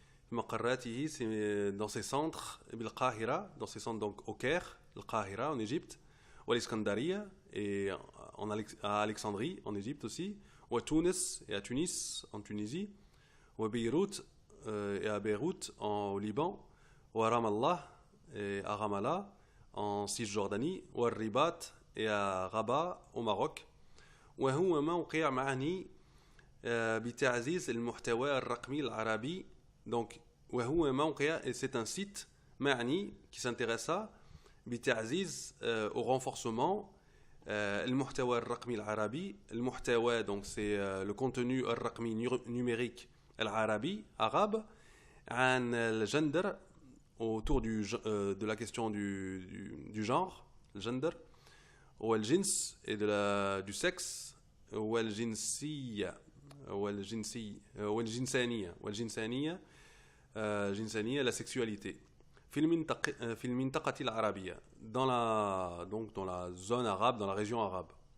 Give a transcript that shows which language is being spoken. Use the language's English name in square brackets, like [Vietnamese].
[Arabic] مقراته, [French] c'est dans ses centres, بالقاهرة, dans ses centres donc au Caire, القاهرة en Égypte, والإسكندرية et à Alexandrie en Égypte aussi, وتونس et à Tunis en Tunisie, وبيروت et à Beyrouth au Liban, وراmallah et à Ramallah en Cisjordanie, والرباط et à Rabat au Maroc. [Arabic] وهو موقع معني بتعزيز المحتوى الرقمي العربي. [French] Donc [Arabic] وهو موقع, [French] et c'est un site [Arabic] معني [French] qui s'intéresse à [Arabic] بتعزيز [French] au renforcement [Arabic] المحتوى الرقمي العربي. المحتوى [French] donc c'est le contenu [Arabic] الرقمي [French] numérique [Arabic] العربي [French] arabe [Arabic] عن الجندر [French] autour de la question du genre, le gender, [Arabic] والجنس [French] et du sexe, [Arabic] والجنسية والجنسانية [French] la sexualité [Arabic] في المنطقة العربية [French] dans la zone arabe, dans la région arabe.